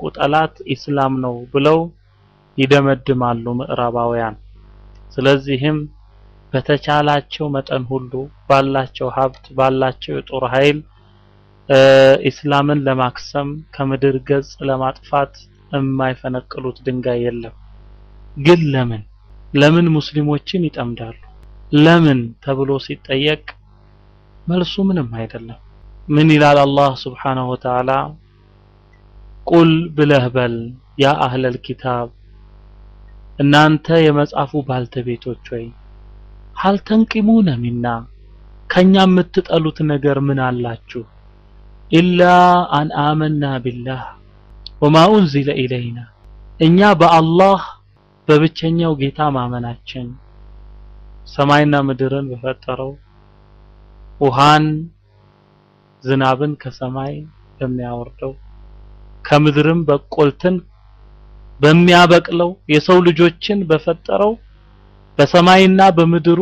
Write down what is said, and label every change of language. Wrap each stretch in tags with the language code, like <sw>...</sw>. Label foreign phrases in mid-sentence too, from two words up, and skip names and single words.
<am>ጠላት ኢስላም ነው ብለው ይደመድማሉ ምዕራባውያን። ስለዚህም በተቻላቸው መጠን ሁሉ ባላቸው ሀብት ባላቸው የጦር ኃይል ኢስላምን ለማክሰም ከምድር ገጽ ለማጥፋት የማይፈነቅሉት ድንጋይ የለም። ግን ለምን ሙስሊሞችን ይጠምዳሉ? ለምን ተብሎ ሲጠየቅ መልሱ ምንም አይደለም። ምን ይላል አላህ</am> <ar>سبحانه وتعالى?</ar> <am>ቁል ብለህ በል</am> <ar>يا أهل الكتاب</ar> <am>እናንተ የመጽሐፉ ባልተቤቶች ሆይ</am> <ar>هل تنقمون منا</ar> <am>ከኛ የምትጠሉት ነገር ምን አላችሁ?</am> <ar>إلا أن آمنا بالله وما أنزل إلينا</ar> <am>እኛ በአላህ በብቸኛው ጌታ ማመናችን ሰማይና ምድርን በፈጠረው ውሃን ዝናብን ከሰማይ በሚያወርደው ከምድርም በቆልትን በሚያበቅለው የሰው ልጆችን በፈጠረው በሰማይና በምድሩ</am>